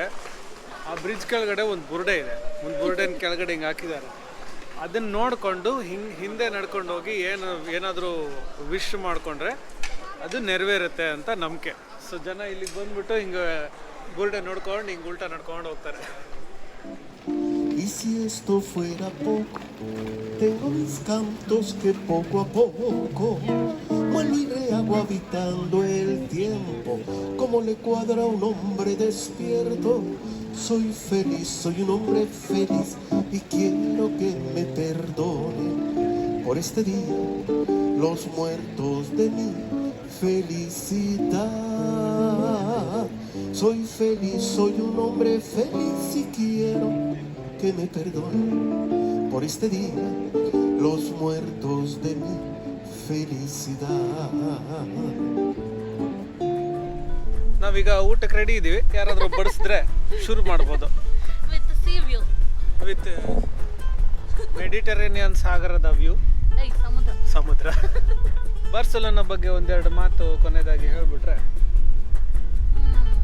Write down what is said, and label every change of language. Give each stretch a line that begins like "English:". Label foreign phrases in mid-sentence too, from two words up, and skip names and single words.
Kannada: ಆ ಬ್ರಿಡ್ಜ್ ಕೆಳಗಡೆ ಒಂದು ಬುರ್ಡೆ ಇದೆ. ಒಂದು ಬುರ್ಡೆನ ಕೆಳಗಡೆ ಹಿಂಗೆ ಹಾಕಿದ್ದಾರೆ. ಅದನ್ನು ನೋಡಿಕೊಂಡು ಹಿಂದೆ ನಡ್ಕೊಂಡು ಹೋಗಿ ಏನಾದರೂ ವಿಶ್ ಮಾಡಿಕೊಂಡ್ರೆ ಅದು ನೆರವೇರುತ್ತೆ ಅಂತ ನಂಬಿಕೆ. ಸೊ ಜನ ಇಲ್ಲಿಗೆ ಬಂದ್ಬಿಟ್ಟು ಹಿಂಗೆ ಬುರ್ಡೆ ನೋಡ್ಕೊಂಡು ಹಿಂಗೆ ಉಲ್ಟಾ ನಡ್ಕೊಂಡು ಹೋಗ್ತಾರೆ.
Spanish: Y si esto fuera poco, tengo mis cantos que poco a poco vuelvo y rehago habitando el tiempo, como le cuadra a un hombre despierto. Soy feliz, soy un hombre feliz y quiero que me perdonen por este día los muertos de mi felicidad. Soy feliz, soy un hombre feliz y quiero que me perdonen por este día los muertos de mi felicidad.
Kannada: ನಾವೀಗ ಊಟಕ್ಕೆ ರೆಡಿ ಇದ್ದೀವಿ. ಯಾರಾದರೂ ಬಡಿಸಿದ್ರೆ ಶುರು ಮಾಡ್ಬೋದು.
English: with sea view,
Kannada: ವಿತ್ ಮೆಡಿಟರೇನಿಯನ್ ಸಾಗರದ ವ್ಯೂ. ಸಮುದ್ರ. ಬಾರ್ಸೆಲೋನಾ ಬಗ್ಗೆ ಒಂದೆರಡು ಮಾತು ಕೊನೆಯದಾಗಿ ಹೇಳ್ಬಿಟ್ರೆ.